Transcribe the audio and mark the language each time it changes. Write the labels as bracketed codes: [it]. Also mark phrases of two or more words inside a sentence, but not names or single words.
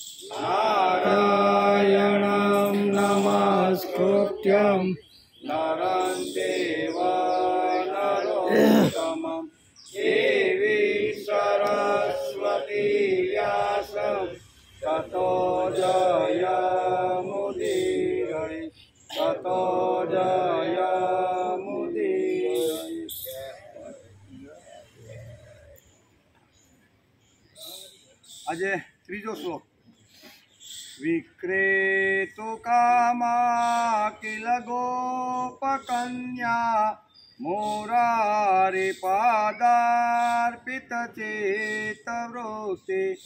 [sa] नारायणं नमस्कृत्यं नरं चैव नरोत्तमं देवीं सरस्वतीं व्यासं ततो जयमुदीरये ततो जयमुदीरये। [gu] આજે ત્રીજો શ્લોક [sa] વિક્રેતુ કામા કિલ ગોપકન્યા મુરારી પાદાર્પિત ચેતવૃત્તિ